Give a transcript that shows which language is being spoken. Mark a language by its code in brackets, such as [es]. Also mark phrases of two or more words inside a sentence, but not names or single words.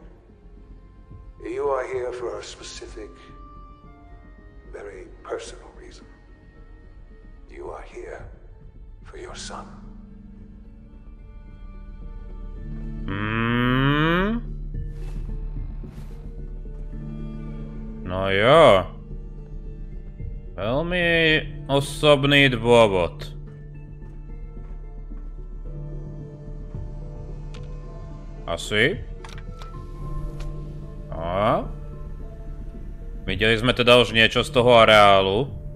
[en] You are here for a specific, very personal reason. You are here for your son. [sk] No jo. Veľmi osobný dôvod. Asi. A? Videli sme teda už niečo z toho areálu.